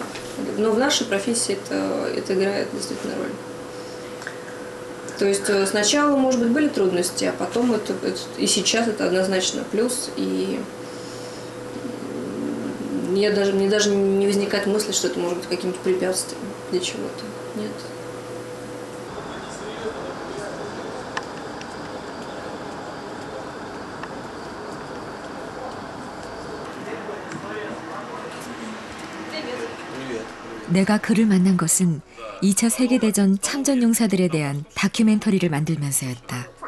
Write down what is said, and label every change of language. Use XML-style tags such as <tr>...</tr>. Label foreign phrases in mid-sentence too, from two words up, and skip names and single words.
<ru>Но в нашей профессии это играет действительно роль. То есть сначала, может быть, были трудности, а потом и сейчас это однозначно плюс. И мне даже не возникает мысли, что это может быть каким-то препятствием для чего-то. Нет.</ru> <ko>내가 그를 만난 것은 2차 세계대전 참전용사들에 대한 다큐멘터리를 만들면서였다.</ko>